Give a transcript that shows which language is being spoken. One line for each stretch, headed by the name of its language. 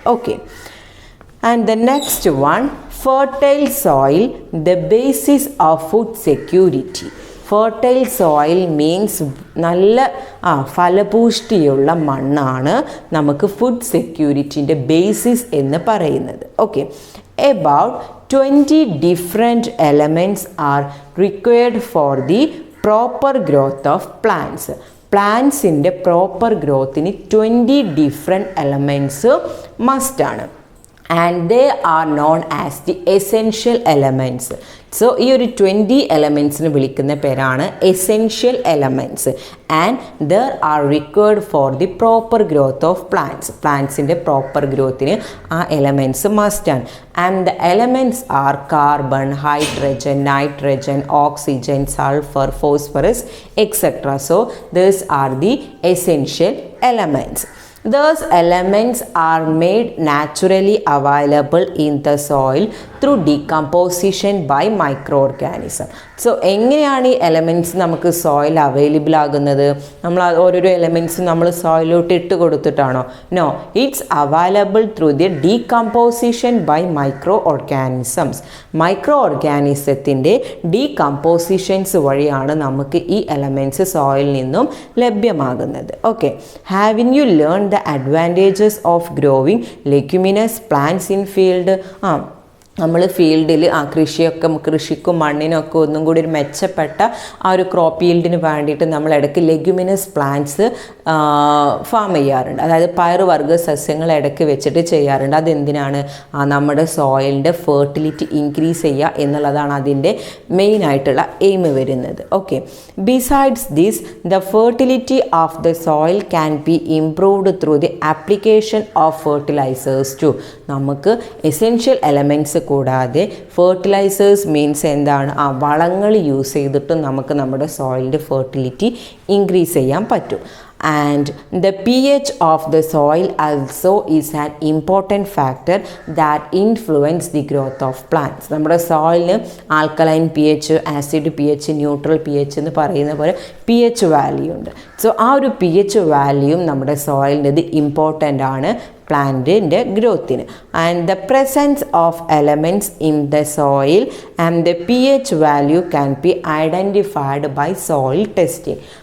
English: Okay, and the next one, fertile soil the basis of food security.
Malayalam: Fertile soil means നല്ല ഫലപുഷ്ടിയുള്ള മണ്ണാണ് നമുക്ക് food സെക്യൂരിറ്റിൻ്റെ basis എന്ന് പറയുന്നത്.
English: Okay, about 20 different elements are required for the proper growth of plants.
Malayalam: പ്ലാന്റ്സിൻ്റെ proper ഗ്രോത്തിന് 20 different elements മസ്റ്റാണ്.
English: And they are known as the essential elements.
Malayalam: So ഈ ഒരു 20 എലമെൻറ്റ്സിന് വിളിക്കുന്ന പേരാണ് essential elements.
English: And there are required for the proper growth of plants.
Malayalam: പ്ലാന്റ്സിൻ്റെ proper ഗ്രോത്തിന് ആ elements മസ്റ്റാണ്.
English: And the elements are carbon, hydrogen, nitrogen, oxygen, sulphur, phosphorus, etcetera. So these are the essential elements. Those elements are made naturally available in the soil through decomposition by microorganism.
Malayalam: So എങ്ങനെയാണ് ഈ elements നമുക്ക് soil available ആകുന്നത്? നമ്മൾ ഓരോരോ elements നമ്മൾ സോയിലോട്ട് ഇട്ട് കൊടുത്തിട്ടാണോ?
English: No, it's available through the decomposition by microorganisms.
Malayalam: Micro ഓർഗാനിസത്തിൻ്റെ ഡീകമ്പോസിഷൻസ് വഴിയാണ് നമുക്ക് ഈ എലമെൻറ്റ്സ് സോയിലിൽ നിന്നും ലഭ്യമാകുന്നത്.
English: Okay, having you learn the advantages of growing leguminous plants in field?
Malayalam: നമ്മൾ ഫീൽഡിൽ കൃഷിക്കും മണ്ണിനൊക്കെ ഒന്നും കൂടി ഒരു മെച്ചപ്പെട്ട ആ ഒരു ക്രോപ്പ് ഈൽഡിന് വേണ്ടിയിട്ട് നമ്മൾ ഇടയ്ക്ക് ലെഗ്യുമിനസ് പ്ലാന്റ്സ് ഫാം ചെയ്യാറുണ്ട്. അതായത് പയറുവർഗ്ഗ സസ്യങ്ങൾ ഇടയ്ക്ക് വെച്ചിട്ട് ചെയ്യാറുണ്ട്. അതെന്തിനാണ്? നമ്മുടെ സോയിലിൻ്റെ ഫെർട്ടിലിറ്റി ഇൻക്രീസ് ചെയ്യുക എന്നുള്ളതാണ് അതിൻ്റെ മെയിനായിട്ടുള്ള എയിം വരുന്നത്.
English: Okay, besides this the fertility of the soil can be improved through the application of fertilisers too.
Malayalam: നമുക്ക് എസെൻഷ്യൽ എലമെൻറ്റ്സ് കൂടാതെ ഫെർട്ടിലൈസേഴ്സ് മീൻസ് എന്താണ്? വളങ്ങൾ യൂസ് ചെയ്തിട്ടും നമുക്ക് നമ്മുടെ സോയിലിൻ്റെ ഫെർട്ടിലിറ്റി ഇൻക്രീസ് ചെയ്യാൻ പറ്റും.
English: And the pH of the soil also is an important factor that influence the growth of plants.
Malayalam: നമ്മുടെ സോയിലിന് alkaline P H, acid P H, neutral P H എന്ന് പറയുന്ന പോലെ പി എച്ച് വാല്യൂ ഉണ്ട്. So ആ ഒരു P H വാല്യൂയും നമ്മുടെ സോയിലിൻ്റെ important ആണ് പ്ലാന്റിൻ്റെ ഗ്രോത്തിന്.
English: And the presence of elements in the soil and the P H value can be identified by soil testing.